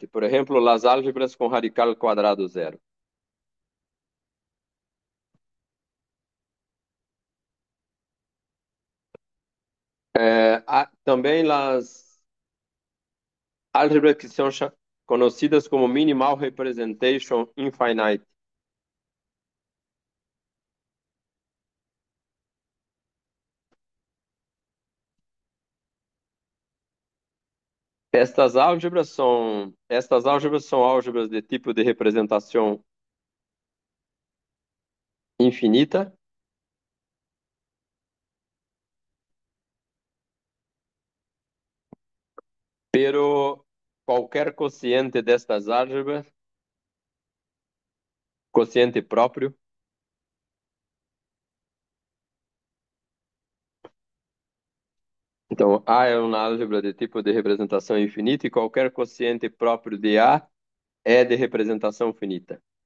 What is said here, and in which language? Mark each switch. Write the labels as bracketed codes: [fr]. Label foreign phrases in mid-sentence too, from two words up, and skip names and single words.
[pt] Por exemplo, as álgebras com radical quadrado zero. Também as álgebras que são conhecidas como [en] minimal representation infinite. [pt] Estas álgebras são álgebras de tipo de representação infinita, pero qualquer quociente destas álgebras, quociente próprio, então A é uma álgebra de tipo de representação infinita e qualquer quociente próprio de A é de representação finita.